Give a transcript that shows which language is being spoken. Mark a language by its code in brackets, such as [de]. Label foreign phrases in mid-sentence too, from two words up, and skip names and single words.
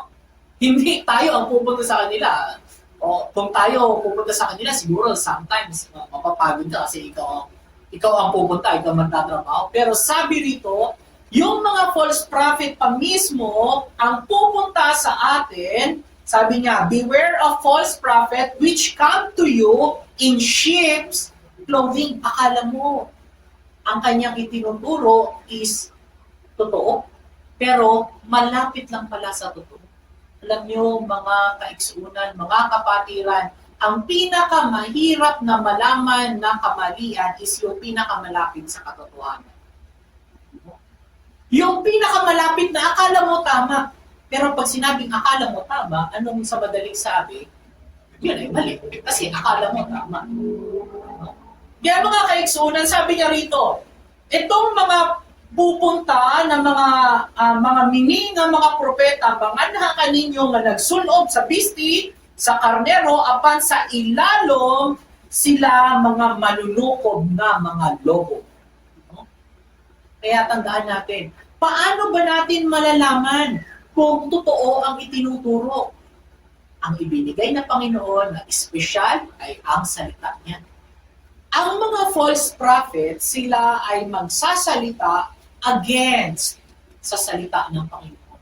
[tl] Hindi tayo ang pupunta sa kanila. O kung tayo pupunta sa kanila, siguro sometimes mapapagod ka kasi ikaw ang pupunta, ikaw magtatrabaho. Pero sabi rito, yung mga [en] false prophet [tl] pa mismo ang pupunta sa atin. Sabi niya, [en] beware of false prophet which come to you in sheep's clothing. [tl] Akala mo, ang kanyang itinuturo is totoo, pero malapit lang pala sa totoo. Alam niyo, mga kaigsunan, mga kapatiran, ang pinakamahirap na malaman na kamalian is yung pinakamalapit sa katotohanan. Yung pinakamalapit na akala mo tama, pero pag sinabing akala mo tama, anong sa madaling sabi? Yun ay mali. Kasi akala mo tama. Kaya mga kaigsunan, sabi niya rito, itong mga pupunta ng mga mini ng mga propeta, [ceb] banganha kaninyo nga nagsulob sa bisti, sa karnero, apan sa ilalom sila mga manunukob na mga lobo. [tl] Kaya tandaan natin, paano ba natin malalaman kung totoo ang itinuturo? Ang ibinigay na Panginoon na espesyal ay ang salita niya. Ang mga [en] false prophets, [tl] sila ay magsasalita against sa salita ng Panginoon.